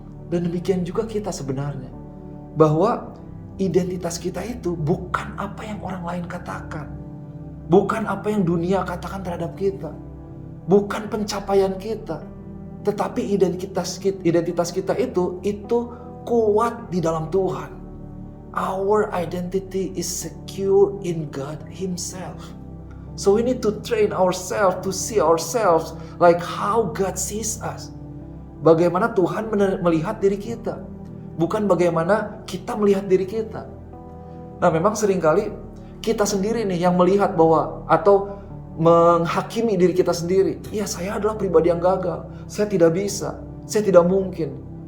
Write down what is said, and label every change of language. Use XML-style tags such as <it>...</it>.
<id>Dan demikian juga kita sebenarnya, bahwa identitas kita itu bukan apa yang orang lain katakan, bukan apa yang dunia katakan terhadap kita, bukan pencapaian kita, tetapi identitas kita itu kuat di dalam Tuhan.</id> <en>Our identity is secure in God Himself. So we need to train ourselves to see ourselves like how God sees us.</en> <id>Bagaimana Tuhan melihat diri kita, bukan bagaimana kita melihat diri kita. Nah, memang seringkali kita sendiri nih yang melihat bahwa atau menghakimi diri kita sendiri. Ya, saya adalah pribadi yang gagal. Saya tidak bisa. Saya tidak mungkin.</id>